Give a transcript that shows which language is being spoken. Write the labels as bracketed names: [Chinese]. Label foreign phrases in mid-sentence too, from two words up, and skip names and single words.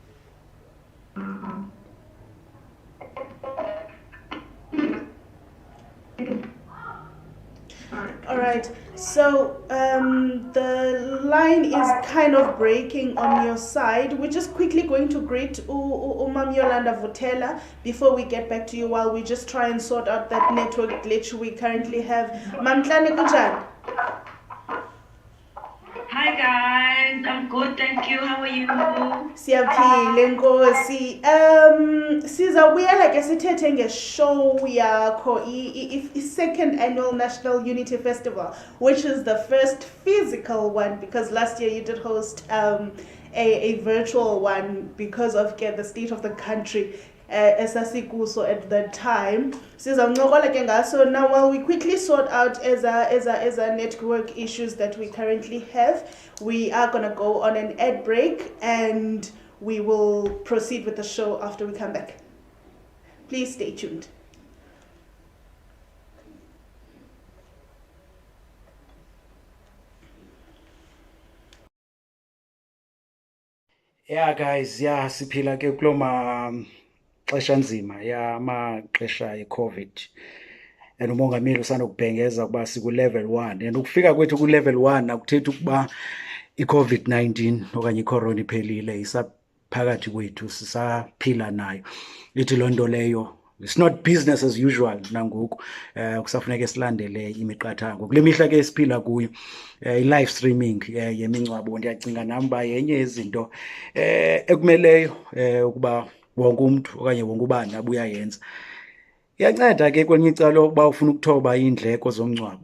[English] All right, so the line is kind of breaking on your side. We're just quickly going to greet Umam Yolanda Vuthela before we get back to you, while we just try and sort out that network glitch we currently have. [Xhosa] Mamntlane kunjani? [English] Hi guys, I'm good, thank you. How are you? [Xhosa] Siyaphila Nkosi. Sizawubuyela ke sithethe ngeshow yakho, [English] i-second annual National Unity Festival, which is the first physical one, because last year you did host a virtual one because of the state of the country esasikuso at that time. [Xhosa] Sizawuncokola ke ngaso [English] now while we quickly sort out as a network issues that we currently have. We are gonna go on an ad break and we will proceed with the show after we come back. Please stay tuned. [Xhosa] Yeah guys, yeah siphila ke kuloma xesha nzima yamaxesha eCovid, and umongameli usanokubhengeza kuba siku-level 1, and ukufika kwethu ku-level 1 akuthethi ukuba i-COVID-19 okanye icorona iphelile, isaphakathi kwethu, sisaphila nayo. Ithi loo nto leyo, [English] it's not business as usual nangoku. [Xhosa] Kusafuneka silandele imiqathango kule mihla ke esiphila kuyo. I- [English] live streaming [Xhosa] yemingcwabo ndiyacinga nam uba yenye yezinto ekumeleyo ukuba wonke umntu okanye wonke ubani abuya yenza. Iyanceda ke kwelinye icala uba ufuna ukuthoba iindleko zomngcwabo.